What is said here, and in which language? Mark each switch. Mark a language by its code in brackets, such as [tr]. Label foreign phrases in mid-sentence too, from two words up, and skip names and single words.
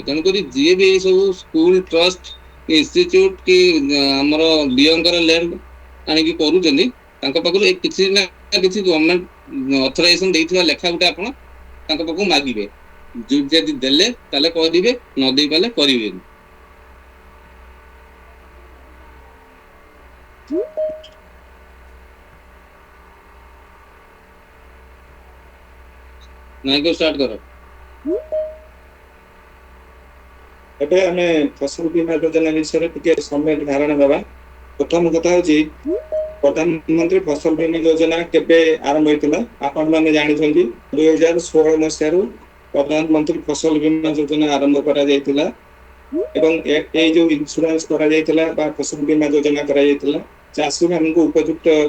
[or] ତେଣୁକରି ଯିଏ ବି ଏଇ ସବୁ [en] school trust institute [or] କି ଆମର ଦିଅଙ୍କର ଲ୍ୟାଣ୍ଡ ଆଣିକି କରୁଛନ୍ତି ତାଙ୍କ ପାଖରୁ କିଛି ନା କିଛି [en] government authorization [or] ଦେଇଥିବା ଲେଖା ଗୋଟେ ଆପଣ ତାଙ୍କ ପାଖକୁ ମାଗିବେ ଯଦି ଦେଲେ ତାହେଲେ କରିବେ ନ ଦେଇ ପାରିଲେ କରିବେନି। [hi] ନାଇଁ को स्टार्ट करो [or] ଏବେ ଆମେ ଫସଲ ବୀମା ଯୋଜନା ବିଷୟରେ ଟିକେ ସମ୍ୟକ ଧାରଣା ଦେବା। ପ୍ରଥମ କଥା ହଉଛି ପ୍ରଧାନମନ୍ତ୍ରୀ ଫସଲ ବୀମା ଯୋଜନା କେବେ ଆରମ୍ଭ ହୋଇଥିଲା ଆପଣ ମାନେ ଜାଣିଛନ୍ତି 2016 ମସିହାରୁ ପ୍ରଧାନମନ୍ତ୍ରୀ ଫସଲ ବୀମା ଯୋଜନା ଆରମ୍ଭ କରାଯାଇଥିଲା ଏବଂ ଏଇ ଯୋଉ ଇନ୍ସୁରାନ୍ସ କରାଯାଇଥିଲା ବା ଫସଲ ବୀମା ଯୋଜନା କରାଯାଇଥିଲା ଚାଷୀ ମାନଙ୍କୁ ଉପଯୁକ୍ତ